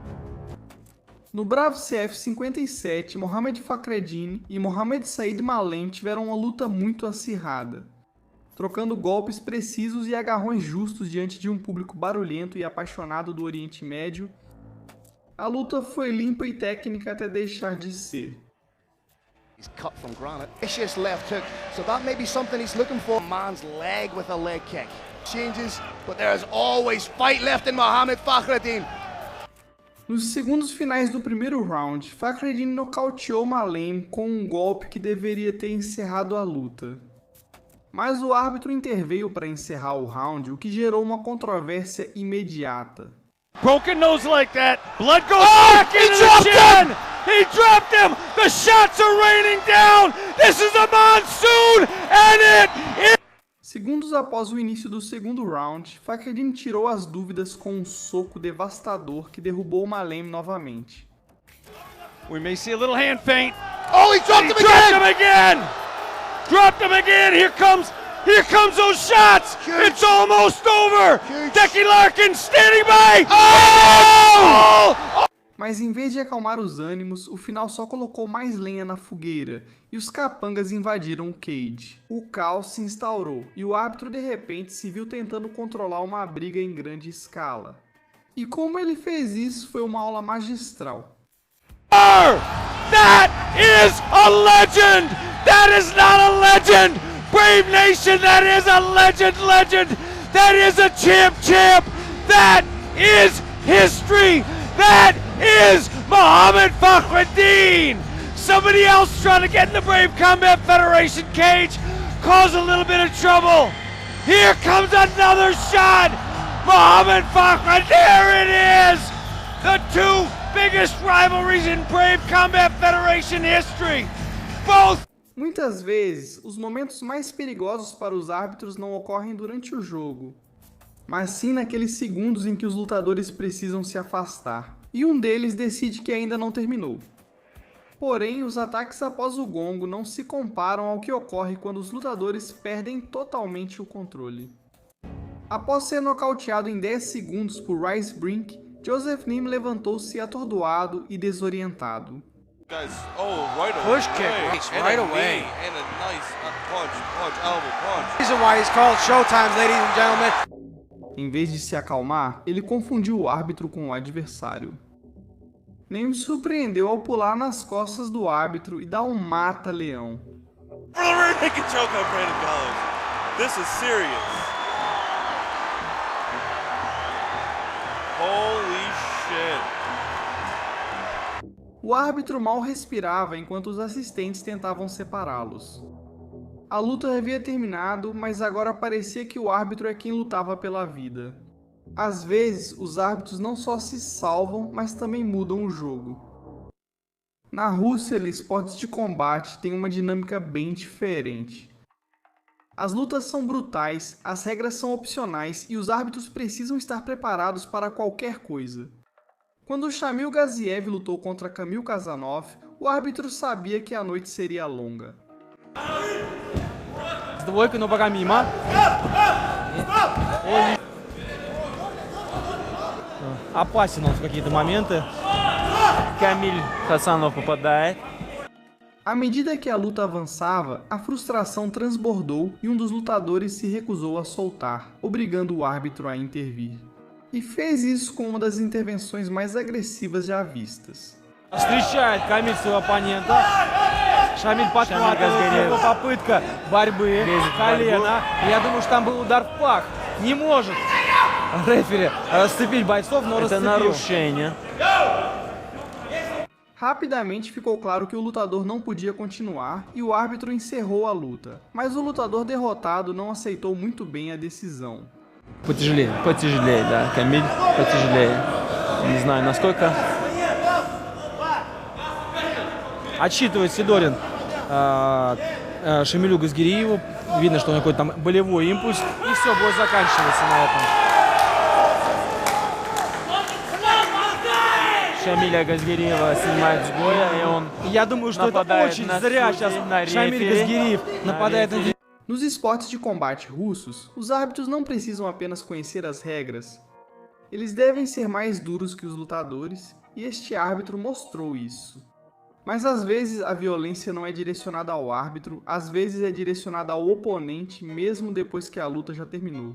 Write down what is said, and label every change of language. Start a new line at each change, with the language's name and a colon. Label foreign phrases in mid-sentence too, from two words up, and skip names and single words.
Portuguese: No Bravo CF 57, Mohamed Fakhreddin e Mohamed Said Malem tiveram uma luta muito acirrada, trocando golpes precisos e agarrões justos diante de um público barulhento e apaixonado do Oriente Médio. A luta foi limpa e técnica até deixar de ser.
English: He's cut from granite. Vicious left hook, so that may be something he's looking for. Man's leg with a leg kick. Changes, but there is always fight left in Mohamed Fakhreddin.
Portuguese: Nos segundos finais do primeiro round, Fakhreddin nocauteou Malem com um golpe que deveria ter encerrado a luta. Mas o árbitro interveio para encerrar o round, o que gerou uma controvérsia imediata.
English: Broken nose like that. Blood goes back into the chin. He dropped him. The shots are raining down. This is a monsoon, and it is.
Portuguese: Segundos após o início do segundo round, Fakhreddin tirou as dúvidas com um soco devastador que derrubou Malem novamente.
English: We may see a little hand feint. Oh, he dropped him again! Dropped him again. Here comes those shots. Huge. It's almost over. Huge. Decky Larkin standing by. Oh!
Portuguese: Mas em vez de acalmar os ânimos, o final só colocou mais lenha na fogueira e os capangas invadiram o cage. O caos se instaurou e o árbitro de repente se viu tentando controlar uma briga em grande escala. E como ele fez isso foi uma aula magistral.
English: That is a legend. That is not a legend. Brave Nation, that is a legend. That is a champ. That is history. That is Mohamed Fakhreddin. Somebody else trying to get in the Brave Combat Federation cage, cause a little bit of trouble. Here comes another shot. Mohamed Fakhreddin, there it is. The two biggest rivalries in Brave Combat Federation history. Both.
Portuguese: Muitas vezes, os momentos mais perigosos para os árbitros não ocorrem durante o jogo, mas sim naqueles segundos em que os lutadores precisam se afastar. E um deles decide que ainda não terminou. Porém, os ataques após o gongo não se comparam ao que ocorre quando os lutadores perdem totalmente o controle. Após ser nocauteado em 10 segundos por Rice Brink, Joseph Neame levantou-se atordoado e desorientado.
English: Push kick right away. And a nice punch, elbow punch. Reason why he's called Showtime, ladies and gentlemen.
Portuguese: Em vez de se acalmar, ele confundiu o árbitro com o adversário. Neame surpreendeu ao pular nas costas do árbitro e dar um mata-leão.
English: Make a choke on Brandon Gallows. This is serious. Holy shit.
Portuguese: O árbitro mal respirava enquanto os assistentes tentavam separá-los. A luta havia terminado, mas agora parecia que o árbitro é quem lutava pela vida. Às vezes, os árbitros não só se salvam, mas também mudam o jogo. Na Rússia, esportes de combate têm uma dinâmica bem diferente. As lutas são brutais, as regras são opcionais e os árbitros precisam estar preparados para qualquer coisa. Quando Shamil Gaziev lutou contra Kamil Kazanov, o árbitro sabia que a noite seria longa.
Russian: Двойка, но пока мимо. Опасен он в какие-то моменты. Камиль Хасанов попадает.
Portuguese: À medida que a luta avançava, a frustração transbordou e um dos lutadores se recusou a soltar, obrigando o árbitro a intervir. E fez isso com uma das intervenções mais agressivas já vistas.
Russian: Встречает Камиль своего оппонента. Шамиль подхватывает, его попытка борьбы, колено. Я думаю, что там был удар в пах. Не может рефери расцепить бойцов, но расцепил. Это нарушение.
Portuguese: Rapidamente ficou claro que o lutador não podia continuar e o árbitro encerrou a luta. Mas o lutador derrotado não aceitou muito bem a decisão.
Russian: Потяжелее, да, Камиль, потяжелее. Не знаю, насколько. Отсчитывает Сидорин Шамилю Газгириеву. Видно, что у него какой-то там болевой импульс. И все, бой заканчивается на этом. Шамиля Газгириева снимает с боя, и он. Я думаю, что это очень зря сейчас Шамиль Газгириев нападает на.
Portuguese: Nos esportes de combate russos, os árbitros não precisam apenas conhecer as regras. Eles devem ser mais duros que os lutadores, e este árbitro mostrou isso. Mas às vezes a violência não é direcionada ao árbitro, às vezes é direcionada ao oponente mesmo depois que a luta já terminou.